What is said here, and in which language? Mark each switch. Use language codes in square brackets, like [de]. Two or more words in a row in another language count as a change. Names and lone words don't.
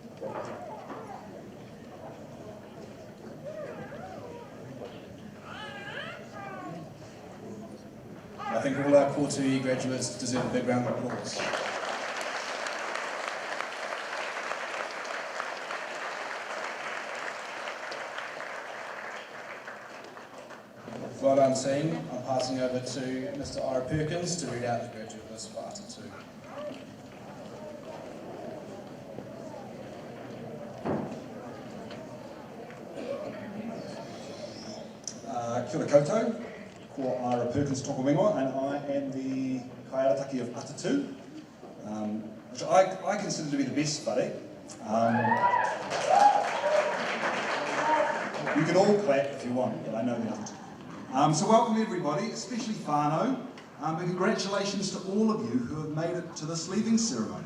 [en] I think all our Core 2E graduates deserve a big round of applause. Well done team. I'm passing over to Mr. Ira Perkins to read out the graduate list for Ata 2. [mi] Kia ora koutou, ko Ira Perkins toko wingoa, [en] and I am the kaiarataki of Ata 2, which I consider to be the best buddy. You can all clap if you want, but I know the other two. So welcome everybody, especially whānau, and congratulations to all of you who have made it to this leaving ceremony.